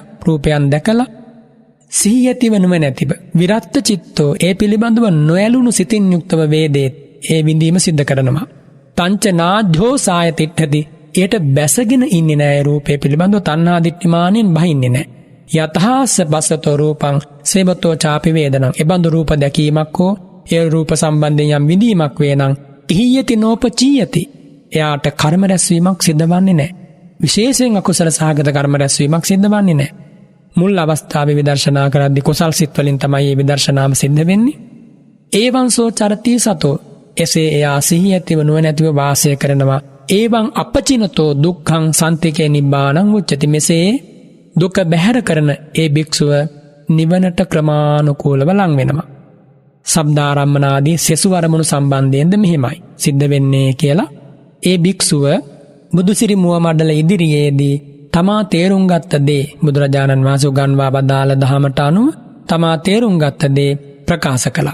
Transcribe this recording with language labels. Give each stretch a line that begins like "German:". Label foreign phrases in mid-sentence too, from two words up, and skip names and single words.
Sinhala: රූපයක් දැකලා සිහි ඇතිව නුවණැතිව
Pali: විරත්ත චිත්තෝ
Sinhala: ඒ පිළිබඳව නොඇලුණු සිතින් යුක්තව වේදේත් ඒ විඳීම සිද්ධ කරනවා.
Pali: තංච නාජ්ජෝ සාය තිට්ඨති
Sinhala: ඒට බැසගෙන ඉන්නේ නැහැ රූපේ පිළිබඳව තණ්හා දිට්ඨිමානෙන් බහින්නේ නැහැ.
Pali: යතහාස බසතෝ රූපං සේවතෝ චාපි වේදනං
Sinhala: එබඳු රූප දැකීමක් හෝ ඒ රූප සම්බන්ධයෙන් යම් විඳීමක් වේ නම්
Pali: ඉහියති නෝපචීයති
Sinhala: එයාට කර්ම රැස්වීමක් සිද්ධවන්නේ නැහැ. විශේෂයෙන් අකුසල සහගත කර්ම රැස්වීමක් සිද්ධවන්නේ නැහැ. මුල් අවස්ථාවේ විදර්ශනා කරද්දී කුසල් සිත් වලින් තමයි මේ විදර්ශනාව සිද්ධ වෙන්නේ.
Pali: ඒවංසෝ චරති සතෝ
Sinhala: එසේ එයා සිහිය ඇතිව නුවණැතිව වාසය කරනවා.
Pali: ඒවං අපචිනතෝ දුක්ඛං සන්තිකේ නිබ්බාණං උච්චති
Sinhala: මෙසේ දුක බැහැර කරන ඒ භික්ෂුව නිවනට ක්‍රමානුකූලව ලං වෙනවා. සබ්දාරම්මනාදී සෙසු අරමුණු සම්බන්ධයෙන්ද මෙහිමයි සිද්ධ වෙන්නේ කියලා ඒ භික්ෂුව බුදුසිරි මුව මඩල ඉදිරියේදී තමා තේරුම් ගත්ත දේ බුදුරජාණන් වහන්සේ උගන්වා වදාළ දහමට අනුව තමා තේරුම් ගත්ත දේ ප්‍රකාශ කළා.